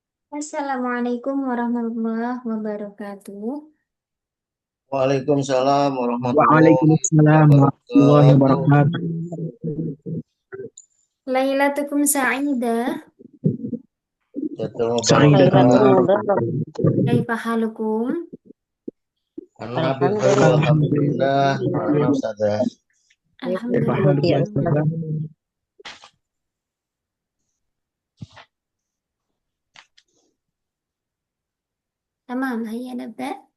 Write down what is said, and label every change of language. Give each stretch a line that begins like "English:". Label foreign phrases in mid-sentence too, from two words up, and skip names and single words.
Arabic: السلام عليكم ورحمة الله وبركاته. وعليكم السلام ورحمة الله وعليكم السلام ورحمة الله wabarakatuh. wabarakatuh. ليلتكم سعيدة. Jadwal Sa'idatun mubarakah. barakatuh. كيف حالكم? أنا بخير Alhamdulillah.
Indonesian: alhamdulillah. Mana Ustazah?
Arabic: كيف حالكم يا Alhamdulillah. Ustazah? تمام، هيا نبدأ.